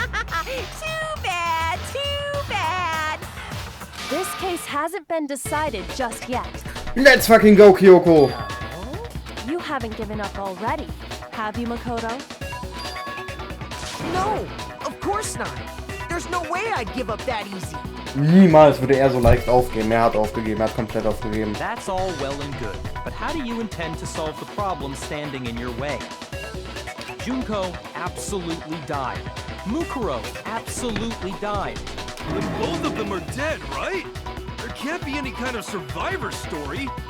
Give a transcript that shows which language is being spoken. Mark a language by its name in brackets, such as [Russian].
[English] Too bad, too bad. This case hasn't been decided just yet. Let's fucking go, Kyoko! You haven't given up already, have you, Makoto? No, of course not. There's no way I'd give up that easy. [German] Niemals würde er so leicht aufgeben. Er hat aufgegeben, er hat komplett aufgegeben. [English] That's all well and good, but how do you intend to solve the problem standing in your way? Junko absolutely died. Mukuro absolutely died. Then both of them are dead, right? There can't be any kind of survivor story.